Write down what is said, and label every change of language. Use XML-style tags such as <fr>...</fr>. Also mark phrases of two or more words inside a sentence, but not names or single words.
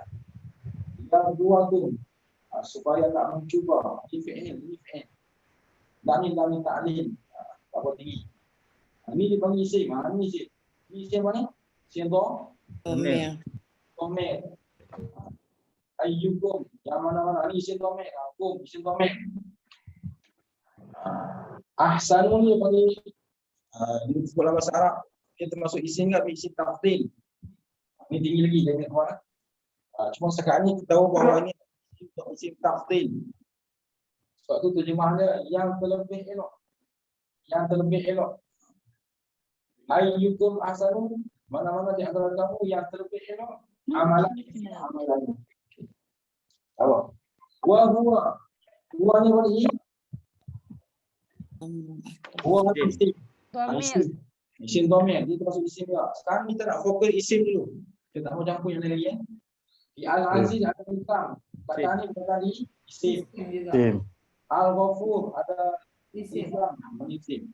<ms>Dia berdua tu supaya tak mencuba. Ini fi'il. Lam ni ta'lil. Tak boleh tinggi. Ini dipanggil isim. Ini isim. Ini isim apa ni? Isim Domir. Domir. Ayyukum. Yang mana-mana. Ini</ms> <ar>اسم ضمير.</ar> <ms>Kum.</ms> <ar>اسم ضمير.</ar> <ms>Ahsanu ni panggil ini disebut dalam bahasa Arab. Dia termasuk isim tak?</ms> <ar>اسم تفضيل.</ar> <ms>Ini tinggi lagi. Jangan kuat. Cuma sekarang ni kita tahu bahawa ini</ms> <ar>اسم تفضيل.</ar> <ms>Sebab tu terjemah dia yang terlebih elok. Yang terlebih elok.</ms> <ar>أيكم أحسن.</ar> <ms>Mana-mana di antara kamu yang terlebih elok. Amalan. Apa?</ms> <ar>وهو.</ar> <ms>Huwa ni apa ni? Huwa ni isim. Domir.</ms> <ar>اسم ضمير.</ar> <ms>Dia termasuk isim juga. Sekarang kita nak fokus isim dulu. Kita tak mau campur yang lain lagi. Di Al-Aziz ada tentang. Perkataan ni perkataan ni isim. Tim. Al-Ghafur ada isim. Isim.</ms>